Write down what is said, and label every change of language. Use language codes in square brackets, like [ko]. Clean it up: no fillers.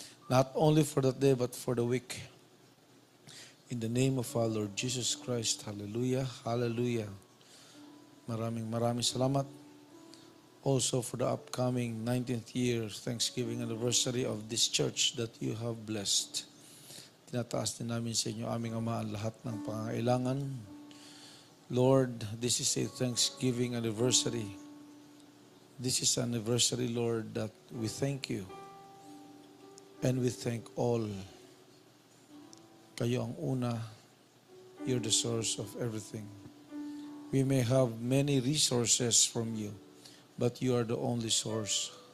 [en] Not only for that day, but for the week. In the name of our Lord Jesus Christ. Hallelujah. Hallelujah. [tl] Maraming salamat. [en] Also for the upcoming 19th year Thanksgiving anniversary of this church that you have blessed. [tl] Tinataas din namin sa inyo, aming Ama, ang lahat ng pangangailangan. [en] Lord, this is a Thanksgiving anniversary. This is an anniversary, Lord, that we thank you. And we thank all. [tl] Kayo ang una. [en] You're the source of everything. We may have many resources from you, but you are the only source.